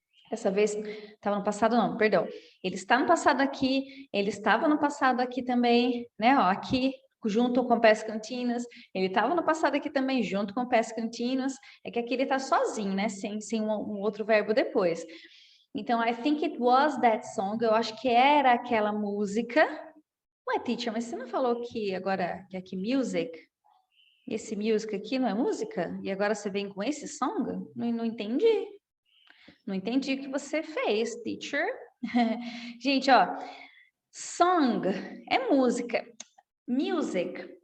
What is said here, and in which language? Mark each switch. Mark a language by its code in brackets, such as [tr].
[pt] Dessa vez estava no passado, não, perdão. Ele está no passado aqui, ele estava no passado aqui também, né? Ó, aqui junto com o past continuous. Ele estava no passado aqui também, junto com o past continuous. É que aqui ele está sozinho, né? Sem um outro verbo depois. [en] Então, I think it was that song. [pt] Eu acho que era aquela música. Ué, teacher, mas você não falou que agora que aqui music? Esse music aqui não é música? E agora você vem com esse song? Não entendi. Não entendi o que você fez, teacher. Gente, ó, song é música. Music